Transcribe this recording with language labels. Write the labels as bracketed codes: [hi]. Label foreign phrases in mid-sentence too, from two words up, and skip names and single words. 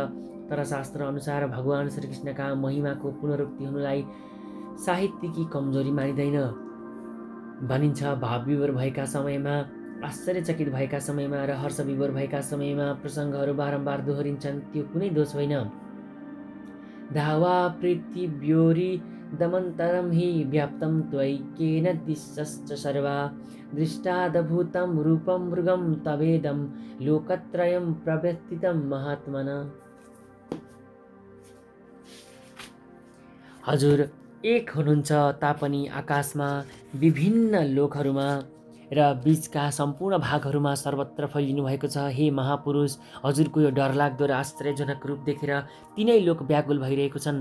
[ne] तर शास्त्र अनुसार भगवान श्रीकृष्णका महिमाको पुनरुक्ति हुनुलाई साहित्यिकी कमजोरी मानिँदैन। भनिन्छ, भावविभोर भएका समयमा, आश्चर्यचकित भएका समयमा र हर्षविभोर भएका समयमा प्रसङ्गहरू बारम्बार दोहोरिन्छन्, त्यो कुनै दोष होइन। [sa] धावा पृथिव्योरिदमन्तरं हि व्याप्तं त्वयैकेन दिशश्च सर्वा दृष्टादभूतं रूपं मृगं तवेदं लोकत्रयं प्रव्यथितं महात्मना। [ne] हजुर एक हुनुहुन्छ तापनि आकाशमा, विभिन्न लोकहरूमा र बीचका सम्पूर्ण भागहरूमा सर्वत्र फैलिनु भएको छ। हे महापुरुष, हजुरको यो डरलाग्दो र आश्चर्यजनक रूप देखेर तीनै लोक व्याकुल भइरहेको छन्।